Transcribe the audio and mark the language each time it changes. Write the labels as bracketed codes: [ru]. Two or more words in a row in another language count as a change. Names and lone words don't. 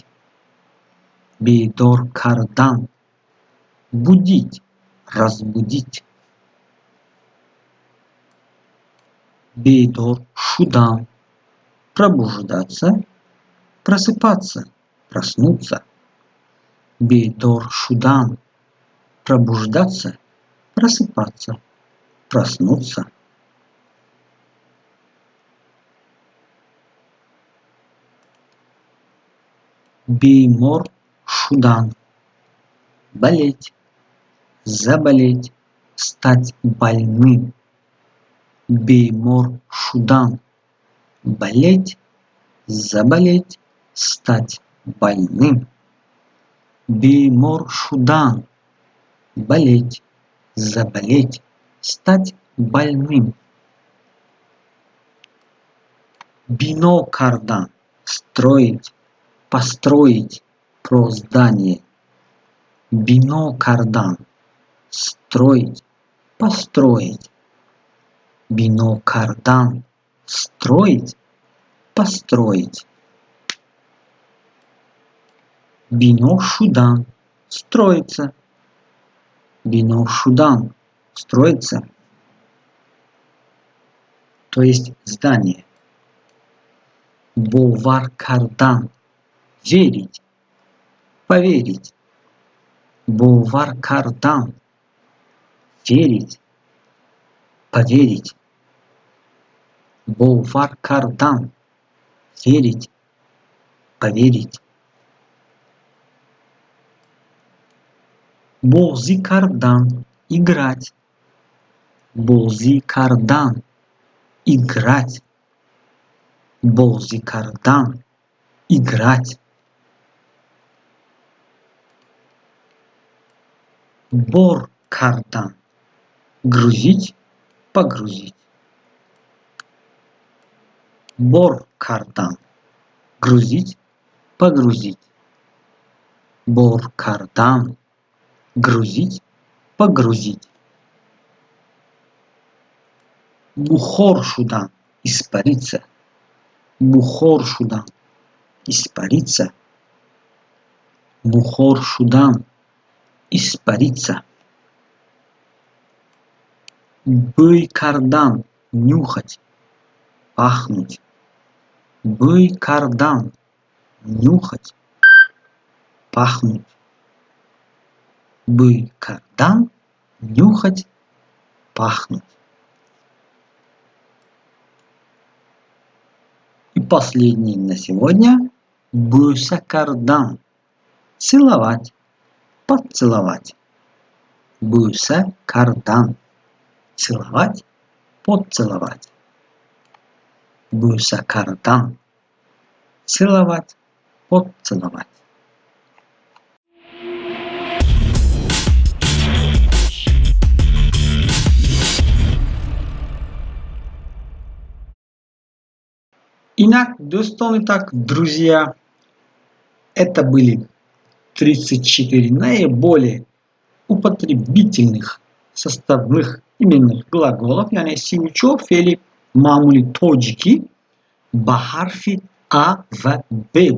[tg] Бедор кардан [ru] – будить, разбудить. [tg] Бедор шудан [ru] – пробуждаться, просыпаться, проснуться. [tg] Бедор шудан – [ru] пробуждаться, просыпаться, проснуться. [tg] Беймор шудан [ru] – болеть, заболеть, стать больным. [tg] Беймор шудан [ru] – болеть, заболеть, стать больным. [tg] Беймор шудан [ru] – болеть, заболеть, стать больным. [tg] Бино кардан – [ru] строить, построить, про здание. [tg] Бино кардан – [ru] строить, построить. [tg] Бино кардан – [ru] строить, построить. [tg] Бино шудан – строится. Бино шудан – [ru] строится. То есть здание. [tg] Бовар кардан – [ru] верить, поверить. [tg] Бовар кардан – [ru] верить, поверить. [tg] Бовар кардан – [ru] верить, поверить. [tg] Бози кардан – [ru] играть. [tg] بازی کردن играть بازی کردن играть بار کردن [ru] грузить погрузить [tg] بار کردن [ru] грузить погрузить [tg] بار کردن [ru] грузить погрузить [tg] بخار شدن испариться بخار شدن испариться بخار شدن испариться بوی کردن [ru] нюхать пахнуть [tg] بوی کردن [ru] нюхать пахнуть [tg] بوی کردن [ru] нюхать пахнуть. И последний на сегодня [tg] буса кардан [ru] целовать поцеловать [tg] буса кардан [ru] целовать поцеловать [tg] буса кардан [ru] целовать поцеловать. Итак, друзья, это были 34 наиболее употребительных составных именных глаголов, [tg] яни сиучо, фели, мамули, тоджики, бахарфи А, В, Б.